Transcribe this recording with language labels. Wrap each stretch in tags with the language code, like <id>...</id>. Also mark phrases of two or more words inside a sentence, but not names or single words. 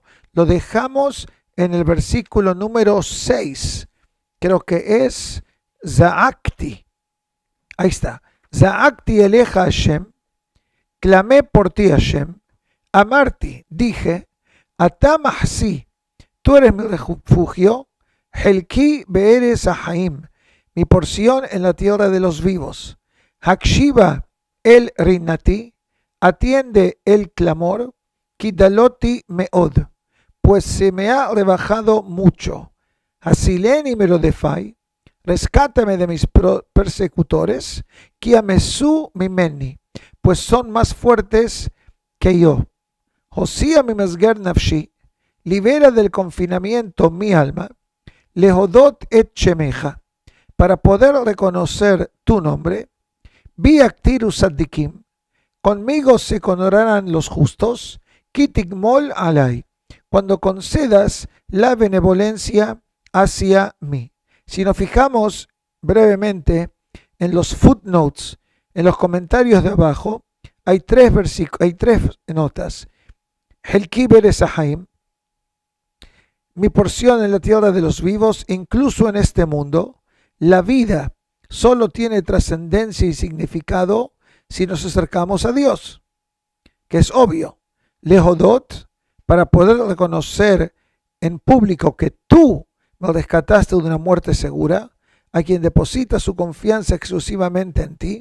<es>Lo dejamos en el versículo número 6, creo que es Za'akti. Ahí está.</es> <he>Za'akti eleja Hashem.</he> <es>Clamé por ti, Hashem. Amarti, dije, Atamahsi, tú eres mi refugio.</es> <he>Helki be'eres Ahaim,</he> <es>mi porción en la tierra de los vivos.</es> <he>Hakshiva el rinati,</he> <es>atiende el clamor.</es> <he>Kidaloti meod,</he> <es>pues se me ha rebajado mucho.</es> <he>Hasileni melodefai,</he> <es>rescátame de mis persecutores.</es> <he>Kiamesu mimeni,</he> <es>pues son más fuertes que yo.</es> <he>Josía mi mesger nafshi,</he> <es>libera del confinamiento mi alma.</es> <he>Lehodot et shemeja,</he> <es>para poder reconocer tu nombre.</es> <he>Vi actiru sadikim,</he> <es>conmigo se coronarán los justos.</es> <he>Kitigmol alay,</he> <es>cuando concedas la benevolencia hacia mí. Si nos fijamos brevemente en los footnotes, en los comentarios de abajo, hay tres notas.</es> <he>Helki be'eres Ahaim,</he> <es>mi porción en la tierra de los vivos, incluso en este mundo. La vida solo tiene trascendencia y significado si nos acercamos a Dios, que es obvio. Lehodot, para poder reconocer en público que tú me rescataste de una muerte segura, a quien deposita su confianza exclusivamente en ti.</es>